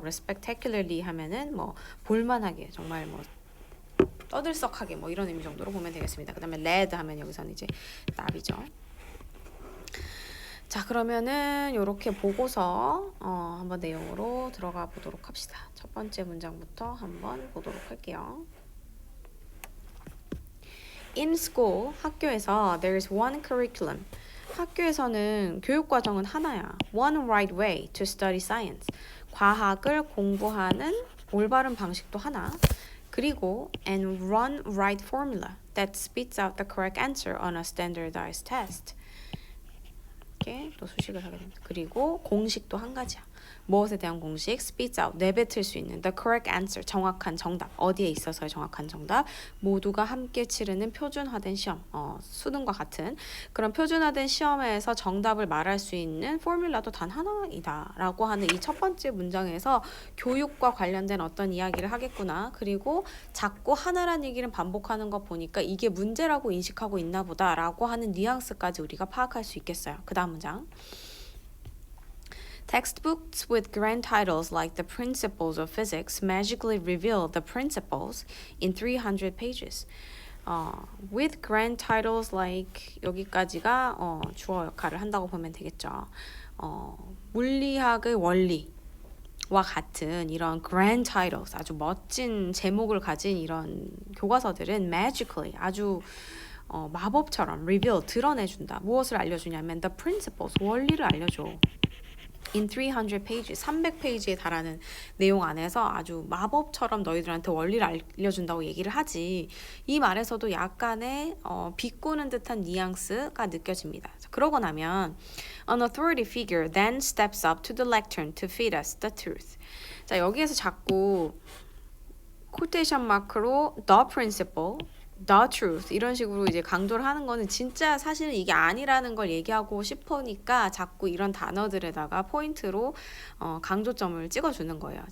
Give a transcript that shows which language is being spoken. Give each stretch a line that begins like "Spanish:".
Korean: 그래서 spectacularly 하면은 뭐 볼만하게, 정말 뭐 떠들썩하게 뭐 이런 의미 정도로 보면 되겠습니다. 그다음에 led 하면 여기서는 이제 나비죠. 자, 그러면은 이렇게 보고서 한번 내용으로 들어가 보도록 합시다. 첫 번째 문장부터 한번 보도록 할게요.
English: In school,
Korean: 학교에서
English: there's one curriculum.
Korean: 학교에서는 교육과정은 하나야.
English: One right way to study science.
Korean: 과학을 공부하는 올바른 방식도 하나. 그리고
English: and one right formula that spits out the correct answer on a standardized test.
Korean: 이렇게 또 수식을 하게 됩니다. 그리고 공식도 한 가지야. 무엇에 대한 공식?
English: spits out,
Korean: 내뱉을 수 있는
English: the correct answer,
Korean: 정확한 정답, 어디에 있어서의 정확한 정답, 모두가 함께 치르는 표준화된 시험, 수능과 같은 그런 표준화된 시험에서 정답을 말할 수 있는 포뮬라도 단 하나이다 라고 하는 이 첫 번째 문장에서 교육과 관련된 어떤 이야기를 하겠구나, 그리고 자꾸 하나란 얘기를 반복하는 거 보니까 이게 문제라고 인식하고 있나 보다 라고 하는 뉘앙스까지 우리가 파악할 수 있겠어요. 그 다음 문장.
English: Textbooks with grand titles like The Principles of Physics magically reveal the principles in 300 pages. With grand titles like,
Korean: 여기까지가 주어 역할을 한다고 보면 되겠죠. 물리학의 원리와 같은 이런
English: grand titles,
Korean: 아주 멋진 제목을 가진 이런 교과서들은 magically, 아주 마법처럼 reveal, 드러내준다. 무엇을 알려주냐면
English: the principles,
Korean: 원리를 알려줘.
English: In 300 pages,
Korean: 300페이지에 달하는 내용 안에서 아주 마법처럼 너희들한테 원리를 알려준다고 얘기를 하지. 이 말에서도 약간의 비꼬는 듯한 뉘앙스가 느껴집니다. 그러고 나면
English: An authority figure then steps up to the lectern to feed us the truth.
Korean: 자, 여기에서 자꾸 코테이션 마크로
English: the principle, the truth
Korean: 이런 식으로 이제 강조를 하는 거는 진짜 사실은 이게 아니라는 걸 얘기하고 싶으니까 자꾸 이런 단어들에다가 포인트로 강조점을 찍어주는 거예요.